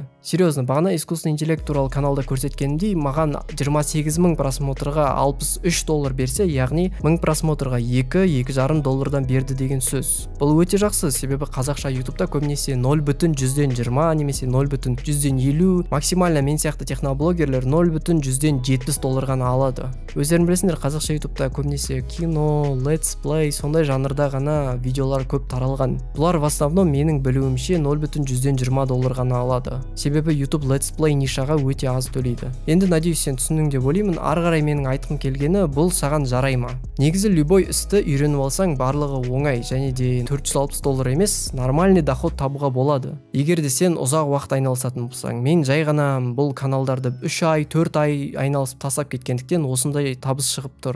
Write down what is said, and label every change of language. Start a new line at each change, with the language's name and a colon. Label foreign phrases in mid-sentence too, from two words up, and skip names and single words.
Kazakh: Серьезно, бағана
Russian: искусственный интеллект
Kazakh: туралы каналда көрсеткенімдей, маған 28 мың просмотрға 63 доллар берсе, яғни 1000 просмотрға 2-2,5 доллардан берді деген сөз. Бұл өте жақсы, себебі қазақша YouTube'да көбінесе 0,120 немесе 0,150, максимально мен сияқты техноблогерлер 0,170 доллар ғана алады. Өздерің білесіңдер, қазақша YouTube'да көбінесе кино,
English: let's play,
Kazakh: сондай жанрда ғана видеолар көп таралған. Бұлар
Russian: в основном
Kazakh: менің білуімше 0,120 доллар ғана алады. Себебі YouTube
English: let's play
Kazakh: нишаға өте аз төлейді. Енді надеюсь сен түсіндің деп ойлаймын. Ары қарай менің айтқым келгені, бұл саған жарай ма? Негізі любой істі үйреніп алсаң, барлығы оңай, және де 460 доллар емес,
Russian: нормальный доход
Kazakh: табуға болады. Егер де сен ұзақ уақыт айналысатын болсаң, мен жай ғана бұл каналдарды 3 ай, 4 ай айналысып тастап кеткендіктен осындай табыс шығып тұр.